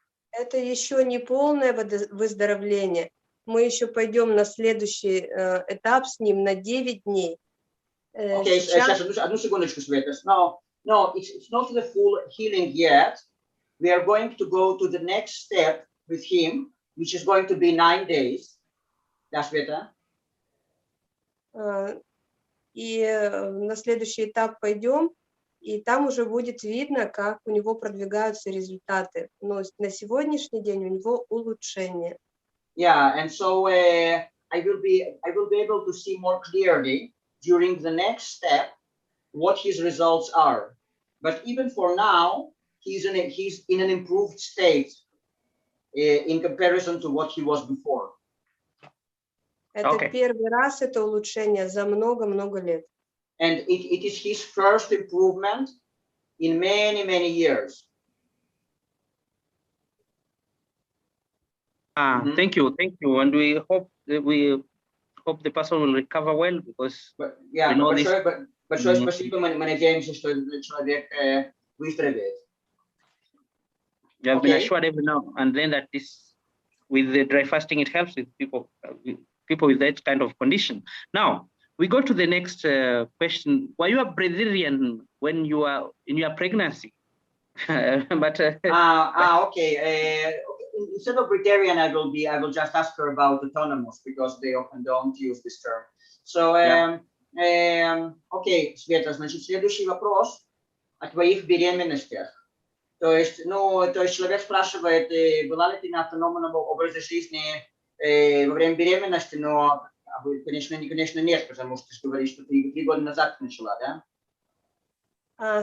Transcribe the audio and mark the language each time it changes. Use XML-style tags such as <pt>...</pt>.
<ru>Это еще не полное выздоровление. Мы еще пойдем на следующий этап с ним на 9 дней. Окей, сейчас, одну секундочку, Света.</ru> <en>No, it's not the full healing yet. We are going to go to the next step with him, which is going to be 9 days.</en> <ru>Да, Света? И на следующий этап пойдем, и там уже будет видно, как у него продвигаются результаты. Но на сегодняшний день у него улучшение.</ru> <en>Yeah, and so I will be able to see more clearly during the next step what his results are. But even for now, he's in an improved state in comparison to what he was before.</en> <ru>Это первый раз это улучшение за много-много лет.</ru> <en>And it is his first improvement in many years. Thank you, and we hope the person will recover well because we know</en> <ru>большое спасибо, мы надеемся, что человек выздоровеет.</ru> <en>You have been assured every now and then that this, with the dry fasting, it helps with people with that kind of condition. Now, we go to the next question. Were you a breatharian when you were in your pregnancy? But okay. Instead of breatharian, I will just ask her about autonomous because they often don't use this term.</en> <ru>So, окей, Света, значит, следующий вопрос о твоих беременностях. То есть человек спрашивает, была ли ты на автономном образе жизни во время беременности, но, конечно, нет, потому что ты говоришь, что ты 3 года назад начала, да?</ru>